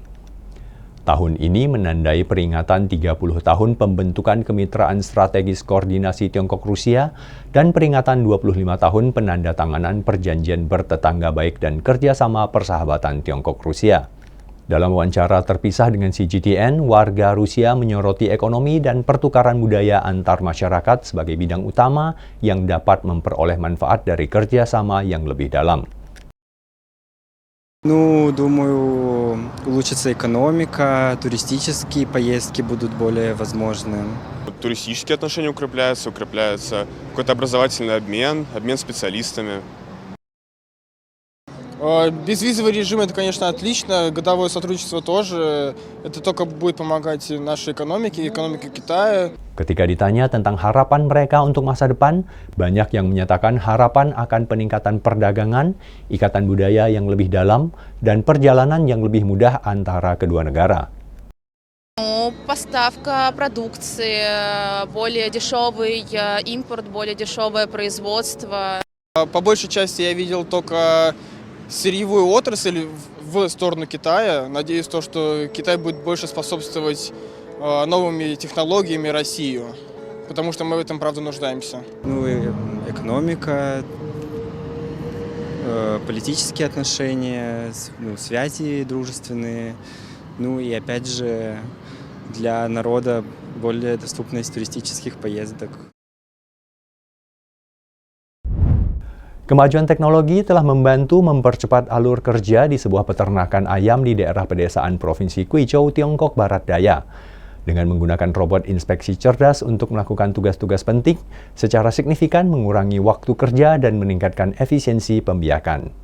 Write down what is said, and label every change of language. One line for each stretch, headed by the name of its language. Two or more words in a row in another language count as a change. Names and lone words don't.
Indonesian: Tahun ini menandai peringatan 30 tahun pembentukan Kemitraan Strategis Koordinasi Tiongkok-Rusia dan peringatan 25 tahun penandatanganan Perjanjian Bertetangga Baik dan Kerjasama Persahabatan Tiongkok-Rusia. Dalam wawancara terpisah dengan CGTN, warga Rusia menyoroti ekonomi dan pertukaran budaya antar masyarakat sebagai bidang utama yang dapat memperoleh manfaat dari kerjasama yang lebih dalam.
Russian: Ну, думаю, улучшится экономика, туристические поездки будут более возможны. Туристические отношения укрепляются какой-то образовательный обмен специалистами. Безвизовый режим – это, конечно, отлично, годовое сотрудничество тоже. Это только будет помогать нашей экономике Китая.
Indonesian: Ketika ditanya tentang harapan mereka untuk masa depan, banyak yang menyatakan harapan akan peningkatan perdagangan, ikatan budaya yang lebih dalam, dan perjalanan yang lebih mudah antara kedua negara.
Russian: Поставка продукции, более дешевый импорт, более дешевое производство. По большей части я видел только сырьевую отрасль в сторону Китая. Надеюсь, что Китай будет больше способствовать новыми технологиями Россию, потому что мы в этом, правда, нуждаемся. Ну, экономика, политические отношения, связи дружественные, ну и опять же для народа более доступность туристических поездок.
Indonesian: Kemajuan teknologi telah membantu mempercepat alur kerja di sebuah peternakan ayam di daerah pedesaan Provinsi Guizhou, Tiongkok Barat Daya. Dengan menggunakan robot inspeksi cerdas untuk melakukan tugas-tugas penting, secara signifikan mengurangi waktu kerja dan meningkatkan efisiensi pembiakan.